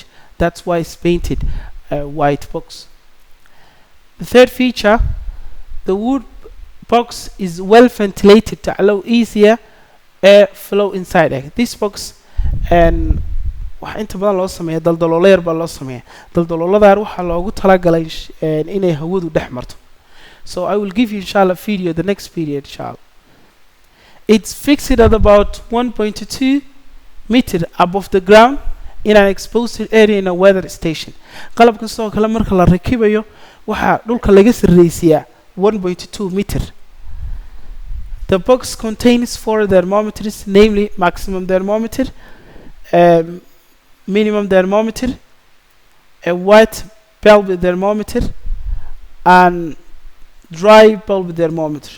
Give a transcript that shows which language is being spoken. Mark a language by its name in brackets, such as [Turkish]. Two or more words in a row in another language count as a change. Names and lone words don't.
[English] That's why it's painted a white box. The third feature, the wood box is well ventilated to allow easier air flow inside it. This box and [Somali] waxa inta badan loo sameeyaa daldaloolo yar baa loo sameeyaa. Daldaloolada waxa loogu talagalay inay hawadu dhex marto. [English] So I will give you inshallah video the next period inshallah. It's fixed at about 1.2 meter above the ground in an exposed area in a weather station. [Somali] qalabka soo kala marka la rakibayo waxa dhulka laga sarreeysiyaa 1.2 meter. [English] The box contains 4 thermometers, namely maximum thermometer, minimum thermometer, a white bulb thermometer, and dry bulb thermometer.